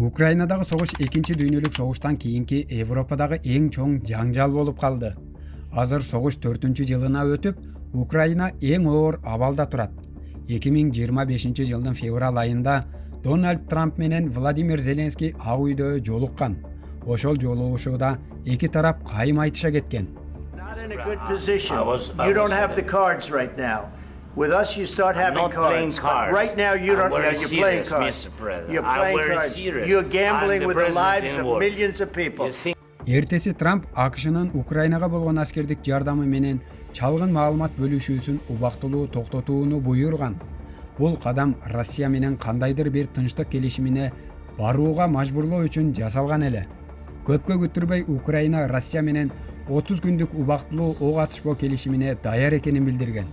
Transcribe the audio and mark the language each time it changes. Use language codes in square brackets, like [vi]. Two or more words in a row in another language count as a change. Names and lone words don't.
[ky] Украинадагы согуш экинчи дүйнөлүк согуштан кийинки Европадагы эң чоң жаңжал болуп калды. Азыр согуш 4-жылына өтүп, Украина эң оор абалда турат. 2025-жылдын февраль айында Дональд Трамп менен Владимир Зеленский Ак үйдө жолуккан. Ошол жолугушууда эки тарап кайым айтыша кеткен. [en] Not in a good position. You don't have the cards right now. With us, you start having not playing cards. cards. Right now, you don't. I'm very You're playing serious, cards. Mr. President. You're I'm playing very cards. serious. You're I'm gambling the with the president lives in of war. millions of people. You think [ky] Эртеси Трамп АКШнын Украинага болгон аскердик жардамы менен чалгын маалымат бөлүшүүсүн убактылуу токтотууну буйруган. Бул кадам Россия менен кандайдыр бир тынчтык келишимине барууга мажбурлоо үчүн жасалган эле. Көпкө күттүрбөй Украина Россия менен 30 күндүк убактылуу ок атышпоо келишимине даяр экенин билдирген.